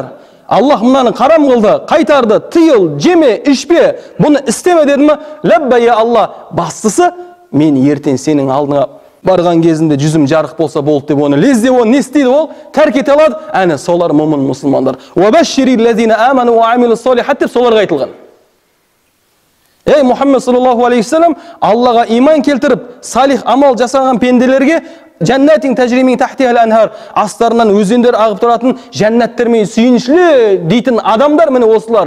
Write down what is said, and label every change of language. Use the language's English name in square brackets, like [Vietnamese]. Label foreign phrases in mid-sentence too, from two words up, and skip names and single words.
[Kazakh] Аллах мынаны харам қылды, қайтарды, тыйыл, жеме, ішпе, бұны істеме деді ма, [Arabic] لبيك الله. [Kazakh] Бастысы, мен ертең сенің алдыңа барған кезінде жүзім жарық болса болды деп оны лезде оны не істейді ол? Тәрк ете алады. Әне солар момын мұсылмандар. [Arabic] وبشر الذين آمنوا وعملوا الصالحات [Kazakh] деп соларға айтылған. Ей Мұхаммед [Arabic] صلى الله عليه وسلم, [Kazakh] Аллаға иман келтіріп, салих амал жасаған пенделерге [Arabic] جنات تجري من تحتها الأنهار, [Kazakh] астарынан өзендер ағып тұратын жәннаттермен сүйіншілі дейтін адамдар, міне осылар.